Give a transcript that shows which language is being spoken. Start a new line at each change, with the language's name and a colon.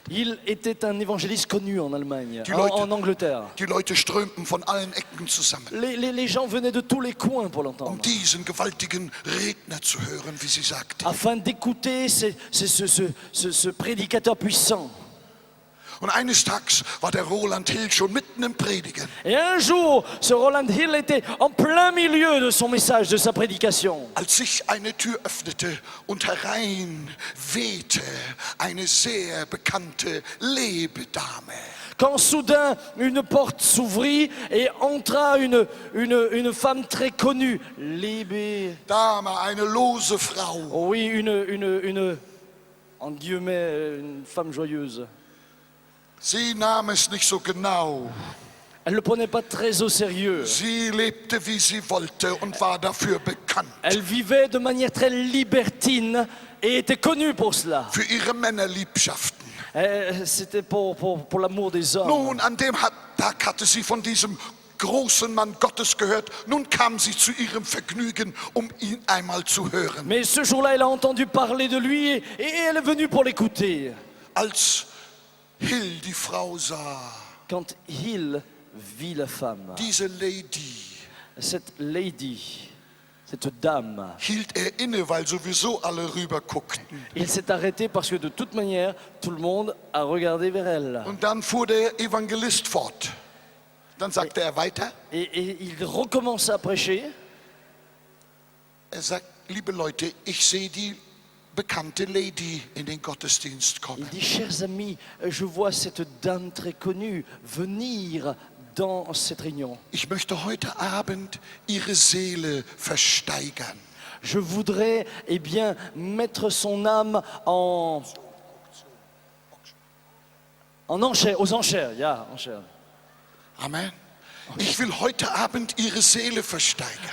French: Il était un évangéliste connu en Allemagne,
German: Die Leute-
French: en Angleterre.
German: Die Leute strömten von allen Ecken zusammen,
French: Les gens venaient de tous les coins pour l'entendre,
German: diesen gewaltigen Redner zu hören, wie sie sagte.
French: afin d'écouter ce prédicateur puissant.
German: Und eines Tages war der Roland Hill schon mitten im Predigen.
French: Et un jour, ce Roland Hill était en plein milieu de son message, de sa prédication.
German: Als sich eine Tür öffnete und herein wehte eine sehr bekannte Lebedame.
French: Quand soudain une porte s'ouvrit et entra une femme très connue,
German: Dame, eine lose Frau.
French: oui, une en guillemets, une femme joyeuse.
German: Sie nahm es nicht so genau.
French: Elle ne le prenait pas très au sérieux.
German: Sie lebte, wie sie wollte und war dafür bekannt.
French: Elle vivait de manière très libertine et était connue pour cela.
German: Für ihre Männerliebschaften.
French: C'était pour l'amour des hommes.
German: Nun, an dem Tag hatte sie von diesem großen Mann Gottes gehört. Nun kam sie zu ihrem Vergnügen, um ihn einmal zu hören.
French: Mais ce jour-là, elle a entendu parler de lui et elle est venue pour l'écouter.
German: Als Hill die Frau sah,
French: Quand Hill vit la femme,
German: diese Lady,
French: cette lady, cette dame,
German: hielt er inne, weil sowieso alle rüber guckten.
French: il s'est arrêté parce que de toute manière, tout le monde a regardé vers elle.
German: Und dann fuhr der Evangelist fort. Dann sagte er weiter.
French: Et il recommence à prêcher.
German: Er sagt, liebe Leute, ich sehe die bekannte Lady in den Gottesdienst
French: Il
German: kommen.
French: dit, chers amis, je vois cette dame très connue venir dans cette réunion.
German: Ich möchte heute Abend ihre Seele versteigern.
French: Je voudrais, eh bien, mettre son âme en enchères, aux enchères. Ja, enchères.
German: Amen. Ich will heute Abend ihre Seele versteigern.